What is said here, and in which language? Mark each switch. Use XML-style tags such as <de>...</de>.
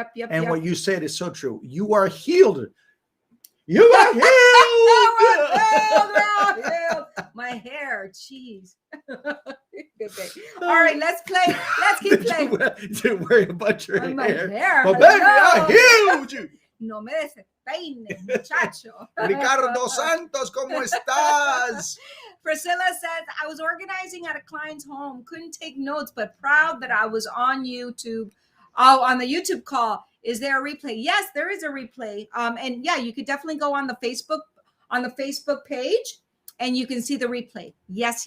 <en>And what you said is so true. You are healed. You are healed. healed. My hair, jeez. Good day. All right, let's play. Let's keep playing. Don't worry about your hair. My hair. But baby, I healed you.</en> <es>No me despeines, muchacho. Ricardo Santos, ¿cómo estás?</es> <en>Priscilla says, I was organizing at a client's home, couldn't take notes, but proud that I was on YouTube. Oh, on the YouTube call. Is there a replay? Yes, there is a replay. And yeah, you could definitely go on the Facebook page and you can see the replay. Yes.</en>